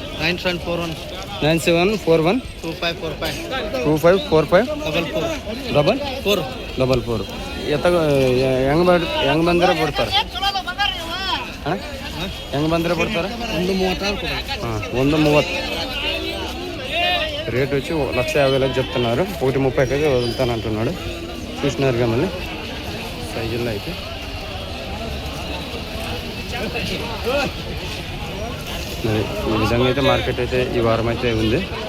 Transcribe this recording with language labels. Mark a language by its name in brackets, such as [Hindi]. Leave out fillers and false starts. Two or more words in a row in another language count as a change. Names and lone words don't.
[Kannada] 9741 9741 2545 2545 44 ಎತ್ತ ಹೆಂಗೆ ಬಂದರೆ ಬಿಡ್ತಾರೆ? ಹಾಂ ಹೆಂಗೆ ಬಂದರೆ ಬಿಡ್ತಾರೆ? 136 ಹಾಂ 130. [Telugu] రేట్ వచ్చి 1,50,000 చెప్తున్నారు. 130కి అయితే వదులుతాను అంటున్నాడు. చూసినారుగా మళ్ళీ సైజుల్లో అయితే. మరి ఈ విధంగా అయితే మార్కెట్ అయితే ఈ వారం అయితే ఉంది.